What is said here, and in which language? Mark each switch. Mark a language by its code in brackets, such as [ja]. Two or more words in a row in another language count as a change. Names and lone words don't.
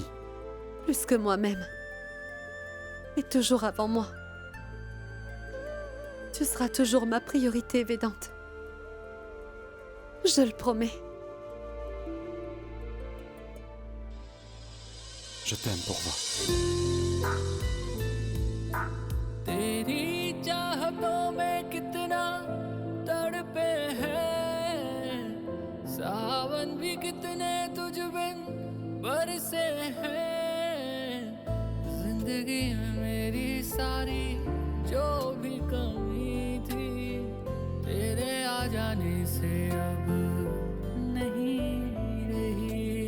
[fr] Plus que moi-même. Et toujours avant moi. Tu seras toujours ma priorité, Vedante. Je le promets. Je t'aime, Porva. [hi] तेरी चाहतों में कितना तड़पे हैं सावन भी कितने तुझ बिन बरसे हैं जिंदगी में मेरी सारी जो भी कमी थी तेरे आ जाने से अब नहीं रही